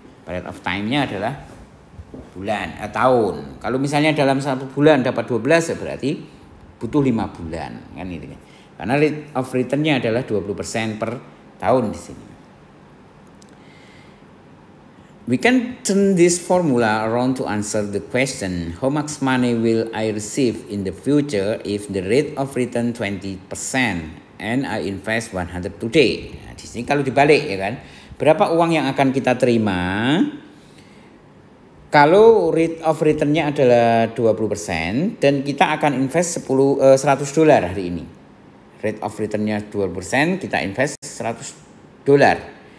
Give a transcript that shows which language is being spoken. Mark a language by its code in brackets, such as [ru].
[id] Period of time-nya adalah bulan, tahun. Kalau misalnya dalam 1 bulan dapat 12 ya berarti butuh 5 bulan, kan itu kan? Karena rate of return-nya adalah 20% per tahun di sini. [en] We can turn this formula around to answer the question, how much money will I receive in the future if the rate of return 20% and I invest 100 today. [id] Nah, di sini kalau dibalik ya kan, berapa uang yang akan kita terima kalau rate of return-nya adalah 20% dan kita akan invest $100 hari ini. Rate of return-nya 20%, kita invest $100.